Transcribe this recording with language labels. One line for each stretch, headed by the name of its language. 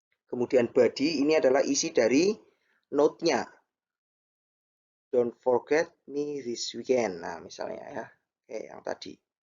Indonesian: Kemudian body, ini adalah isi dari node-nya.
English: Don't forget me this weekend.
Indonesian: Nah, misalnya ya, kayak yang tadi.